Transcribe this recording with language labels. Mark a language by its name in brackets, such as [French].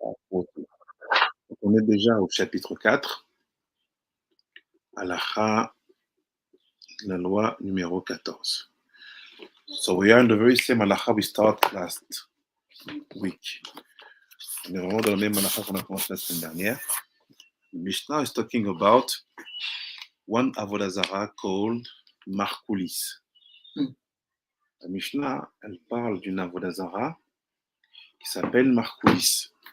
[French] Donc on est déjà au chapitre 4, Halacha, la loi numéro 14. [English] So we are in the very same Halacha we started last week. [French] On est vraiment dans le même Halacha qu'on a commencé la semaine dernière. [English] Mishnah is talking about one Avoda Zarah called Markulis. [French] La Mishnah, elle parle d'une Avoda Zarah qui s'appelle Markulis.